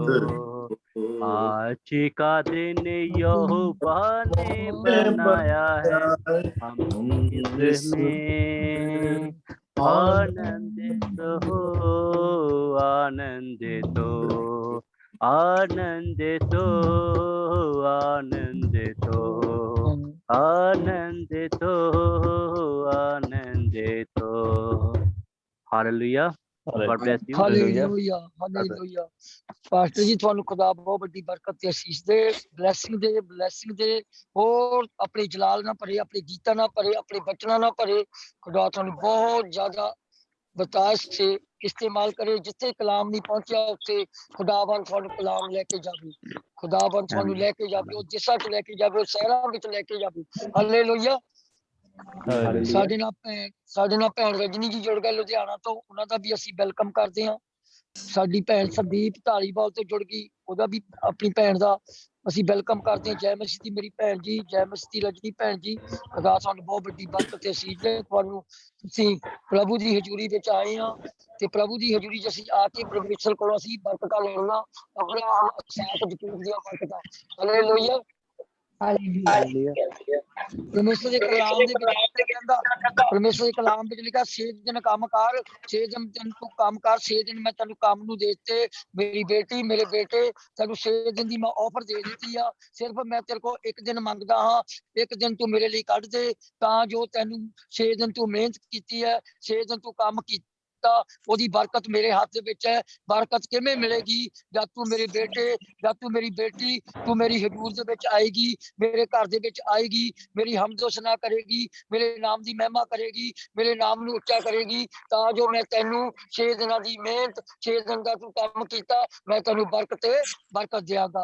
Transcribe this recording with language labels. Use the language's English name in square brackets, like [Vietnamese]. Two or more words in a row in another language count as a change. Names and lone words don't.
[Hindi] आज का दिन यहोवा ने बनाया है, हम इसमें आनंदित हो, आनंदित हो, आनंदित हो, आनंदित हो, आनंदित हो, आनंदित हो। [English] हालेलुया। God bless you. [Punjabi] ਹਾਲੇਲੂਯਾ ਹਾਲੇਲੂਯਾ। ਪਾਸਟਰ ਜੀ ਤੁਹਾਨੂੰ ਖ਼ੁਦਾ ਬਹੁਤ ਬੜੀ ਬਰਕਤ ਤੇ ਅਸੀਸ ਦੇ, ਬਲੇਸਿੰਗ ਦੇ ਹੋਰ ਆਪਣੇ ਜਲਾਲ ਨਾਲ ਭਰੇ, ਆਪਣੇ ਗੀਤਾਂ ਨਾਲ ਭਰੇ, ਆਪਣੇ ਬਚਨਾਂ ਨਾਲ ਭਰੇ। खुदा ਤੁਹਾਨੂੰ ਬਹੁਤ ਜ਼ਿਆਦਾ ਬਤਾਸ਼ ਸੇ ਇਸਤੇਮਾਲ ਕਰੇ। ਜਿੱਥੇ ਕਲਾਮ ਨਹੀਂ ਪਹੁੰਚਾ ਉੱਥੇ ਖ਼ੁਦਾਵੰਦ ਤੁਹਾਨੂੰ ਕਲਾਮ ਲੈਕੇ ਜਾਵੇ, ਖ਼ੁਦਾਵੰਦ ਤੁਹਾਨੂੰ ਲੈਕੇ ਜਾਵੇ, ਉਹ ਜਿਸਾ ਚ ਲੈਕੇ ਜਾਵੇ, ਉਹ ਸ਼ਹਿਰਾਂ ਵਿੱਚ ਲੈਕੇ ਜਾਵੇ। ਹਾਲੇਲੂਇਆ। ਸਾਡੇ ਨਾਲ ਭੈਣ ਰਜਨੀ ਜੀ ਜੁੜ ਗਏ ਲੁਧਿਆਣਾ ਤੋਂ, ਉਹਨਾਂ ਦਾ ਵੀ ਅਸੀਂ ਵੈਲਕਮ ਕਰਦੇ ਹਾਂ। ਸਾਡੀ ਭੈਣ ਸੰਦੀਪ ਢਾਲੀਵਾਲ ਤੋਂ ਜੁੜ ਗਈ, ਉਹਦਾ ਵੀ ਆਪਣੀ ਭੈਣ ਦਾ ਅਸੀਂ ਵੈਲਕਮ ਕਰਦੇ ਹਾਂ। ਜੈ ਮਸੀਹ ਦੀ ਮੇਰੀ ਭੈਣ ਜੀ, ਜੈ ਮਸੀਹ ਦੀ ਰਜਨੀ ਭੈਣ ਜੀ। ਖੁਦਾ ਸਾਨੂੰ ਬਹੁਤ ਵੱਡੀ ਬਰਕਤ ਤੇ ਅਸੀਸ ਦੇ। ਤੁਹਾਨੂੰ ਤੁਸੀਂ ਪ੍ਰਭੂ ਦੀ ਹਜ਼ੂਰੀ ਵਿੱਚ ਆਏ ਹਾਂ ਤੇ ਪ੍ਰਭੂ ਦੀ ਹਜ਼ੂਰੀ 'ਚ ਅਸੀਂ ਆ ਕੇ ਪਰਮੇਸ਼ਰ ਕੋਲੋਂ ਅਸੀਂ ਬਰਕਤਾਂ ਲੈਣਾ, ਆਪਣਾ ਸਾਥ ਜਕੂਰ ਦੀਆਂ ਬਰਕਤਾਂ। ਹਾਲੇਲੂਇਆ। ਪਰਮੇਸ਼ਰ ਕੇ ਕਲਾਮ ਦੇ ਵਿੱਚ ਕਹਿੰਦਾ, ਪਰਮੇਸ਼ਰ ਕੇ ਕਲਾਮ ਵਿੱਚ ਲਿਖਾ 6 ਦਿਨ ਕਾਮ ਕਰ, 6 ਦਿਨ ਤੂੰ ਕਾਮ ਕਰ, 6 ਦਿਨ ਮੈਂ ਤੈਨੂੰ ਕਾਮ ਨੂੰ ਦੇ ਦਿੱਤੇ। ਮੇਰੀ ਬੇਟੀ ਮੇਰੇ ਬੇਟੇ ਤੈਨੂੰ 6 ਦਿਨ ਦੀ ਮੈਂ ਆਫ਼ਰ ਦੇ ਦਿੱਤੀ ਆ। ਸਿਰਫ਼ ਮੈਂ ਤੇਰੇ ਕੋ ਏਕ ਦਿਨ ਮੰਗਦਾ ਹਾਂ, ਏਕ ਦਿਨ ਤੂੰ ਮੇਰੇ ਲੀਏ ਕੱਢ ਦੇ, ਤਾਂ ਜੋ ਤੈਨੂੰ 6 ਦਿਨ ਤੂੰ ਮਿਹਨਤ ਕੀਤੀ ਹੈ, 6 ਦਿਨ ਤੂੰ ਕਾਮ ਕੀਤਾ, ਉਹਦੀ ਬਰਕਤ ਮੇਰੇ ਹੱਥ ਦੇ ਵਿੱਚ ਹੈ। ਬਰਕਤ ਕਿਵੇਂ ਮਿਲੇਗੀ? ਜਦ ਤੂੰ ਮੇਰੇ ਬੇਟੇ, ਜਦ ਤੂੰ ਮੇਰੀ ਬੇਟੀ, ਤੂੰ ਮੇਰੀ ਹਜ਼ੂਰ ਦੇ ਵਿੱਚ ਆਏਗੀ, ਮੇਰੇ ਘਰ ਦੇ ਵਿੱਚ ਆਏਗੀ, ਮੇਰੀ ਹਮਦੋ ਸਨਾ ਕਰੇਗੀ, ਮੇਰੇ ਨਾਮ ਦੀ ਮਹਿਮਾ ਕਰੇਗੀ, ਮੇਰੇ ਨਾਮ ਨੂੰ ਉੱਚਾ ਕਰੇਗੀ, ਤਾਂ ਜੋ ਮੈਂ ਤੈਨੂੰ 6 ਦਿਨਾਂ ਦੀ ਮਿਹਨਤ, 6 ਦਿਨ ਦਾ ਤੂੰ ਕੰਮ ਕੀਤਾ, ਮੈਂ ਤੈਨੂੰ ਬਰਕਤ ਦਿਆਂਗਾ।